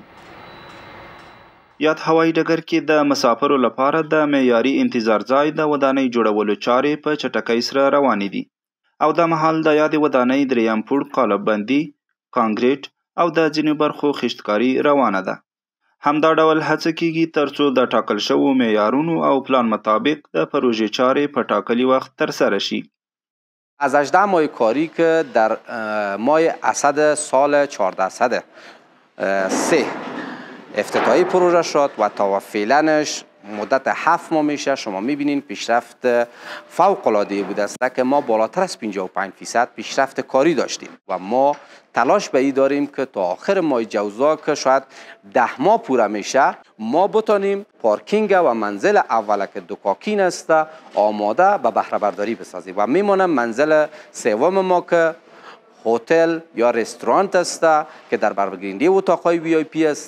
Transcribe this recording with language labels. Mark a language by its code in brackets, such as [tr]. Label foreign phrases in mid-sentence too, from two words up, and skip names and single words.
[ps] یاد هوایي ډګر کې د مسافرو لپاره د معیاري انتظار ځای د ودانۍ جوړولو چارې په چټکۍ سره روانې دي او دا مهال د یادې ودانۍ دریم پوړ قالب بندي، کانکریټ او د ځینو برخو خشتکاري روانه ده. همدا ډول هڅه کیږي ترڅو د ټاکل شوو معیارونو او پلان مطابق د پروژې چارې په ټاکلي وخت ترسره شي. [fa] از 18 ماه کاری که در ماه اسد سال 1403 افتتاحی پروژه شد و تا فعلاش مدت 7 ماه میشه. شما میبینین پیشرفت فوق العاده بوده است که ما بالاتر از 55% پیشرفت کاری داشتیم و ما تلاش به این داریم که تا آخر ماه جوزا که شاید 10 ماه پوره میشه ما بتانیم پارکینگ و منزل اول که دکاکین است آماده به بهره برداری بسازیم و میمونه منزل سوم ما که هتل یا رستوران است که در برگیرنده اتاقهای وی آی پی است.